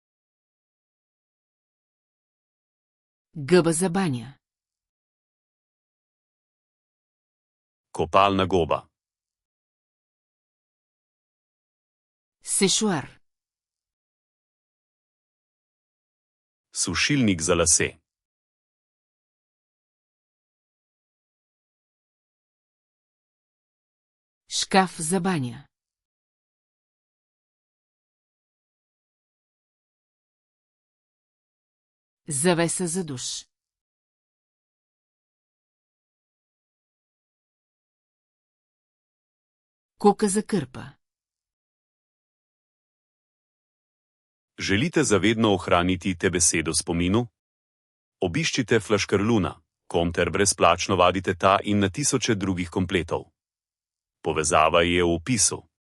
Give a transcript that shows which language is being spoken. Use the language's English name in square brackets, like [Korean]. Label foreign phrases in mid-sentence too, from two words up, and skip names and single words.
[Bulgarian] Gъба за баня. [Slovenian] Kopalna goba. [Bulgarian] Сешуар. [Slovenian] Sušilnik za lase. [Bulgarian] Шкаф за баня. Завеса за душ. Кука за кърпа. [Slovenian] Želite zavedno ohraniti te besedo v spominu? Obiščite Flaškarluna, kom ter brezplačno vadite ta in na tisoče drugih kompletov. Povezava je v opisu.